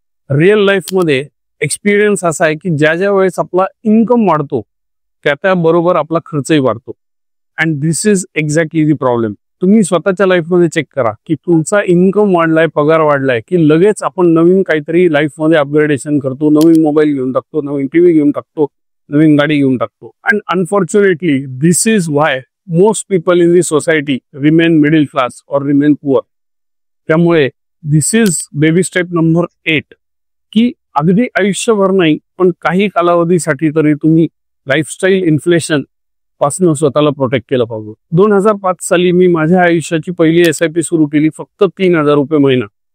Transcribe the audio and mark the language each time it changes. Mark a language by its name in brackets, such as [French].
[Marathi] Real life मध्ये experience असा आहे की ज्या ज्या वेळेस आपला इन्कम वाढतो त्याबरोबर आपला खर्चही वाढतो. [English] And this is exactly the problem. [Marathi] तुम्ही स्वतःच्या लाईफमध्ये चेक करा की तुमचा इन्कम वाढलाय, पगार वाढलाय की लगेच आपण नवीन काहीतरी लाईफमध्ये अपग्रेडेशन करतो, नवीन मोबाईल घेऊन टाकतो, नवीन टीव्ही घेऊन टाकतो, नवीन गाडी घेऊन टाकतो. [English] And unfortunately this is why most people in the society remain middle class or remain poor. [Marathi] त्यामुळे [English] this is baby step number 8 [Marathi] की अगदी आयुष्यभर नाही पण काही कालावधीसाठी तरी तुम्ही लाईफस्टाईल इन्फ्लेशन पासून स्वतःला प्रोटेक्ट केलं पाहिजे. 2005 साली मी माझ्या आयुष्याची पहिली SIP सुरू केली, फक्त 3000 रुपये महिना.